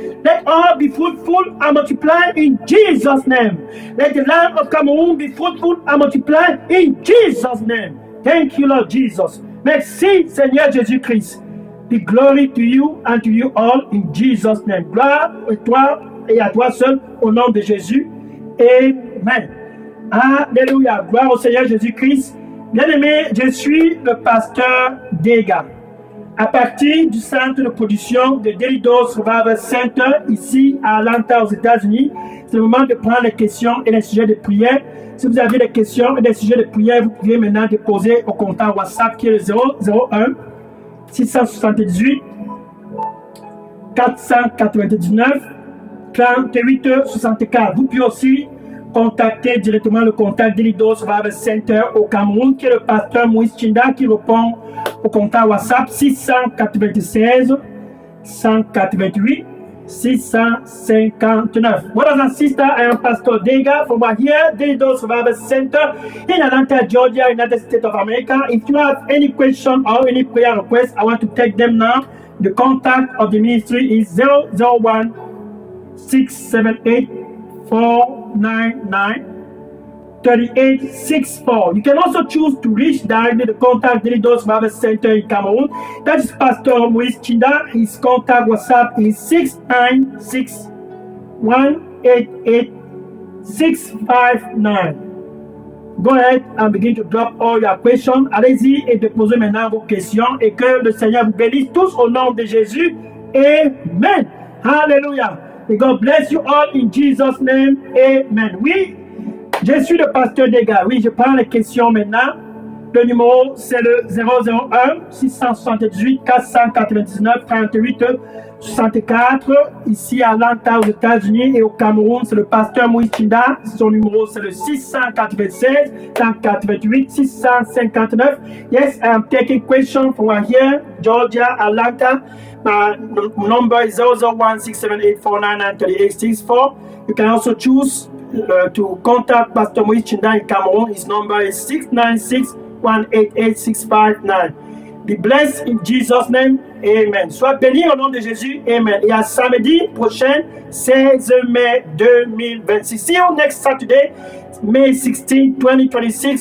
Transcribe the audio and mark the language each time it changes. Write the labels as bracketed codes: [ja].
[en] Let all be fruitful and multiply in Jesus' name. Let the land of Cameroon be fruitful and multiply in Jesus' name. Thank you, Lord Jesus. [fr] Merci, Seigneur Jésus-Christ. [en] Be glory to you and to you all in Jesus' name. [fr] Gloire à toi et à toi seul au nom de Jésus. Amen. Alléluia. Gloire au Seigneur Jésus-Christ. Bien-aimé, je suis le pasteur Dega. À partir du centre de production de Delidos Revival Center, ici à Atlanta, aux États-Unis, c'est le moment de prendre les questions et les sujets de prière. Si vous avez des questions et des sujets de prière, vous pouvez maintenant déposer au compteur WhatsApp qui est le 001 678 499 38 64. Vous pouvez aussi contacter directement le contact d'Elidos Revival Center au Cameroun, qui est le pasteur Moïse Chinda, qui répond au contact WhatsApp 696 188 659. [en] Brothers and sisters, I am Pastor Dega from here, Delidos Revival Center in Atlanta, Georgia, United States of America. If you have any question or any prayer request, I want to take them now. The contact of the ministry is 001 678 499 3864. You can also choose to reach directly the contact Delidos Revival Center in Cameroon. That is Pastor Moïse Chinda. His contact WhatsApp is 696 188 659. Go ahead and begin to drop all your questions. [fr] Allez-y et déposez maintenant vos questions et que le Seigneur vous bénisse tous au nom de Jésus. Amen. Hallelujah. [en] May God bless you all in Jesus' name. Amen. [fr] Oui, je suis le pasteur Dega. Oui, je prends les questions maintenant. Le numéro, c'est le 001 678 499 38 64. Ici à Atlanta, aux États-Unis, et au Cameroun, c'est le pasteur Moïse Chinda. Son numéro, c'est le 696 188 659. [en] Yes, I am taking questions from here, Georgia, Atlanta. My number is 001 678 499 3864. You can also choose to contact Pastor Moïse Chinda in Cameroon. His number is 696 188 659. Be blessed in Jesus' name. Amen. [fr] Sois béni au nom de Jésus. Amen. Et à samedi prochain, 16 mai 2026. [en] See you next Saturday, May 16, 2026.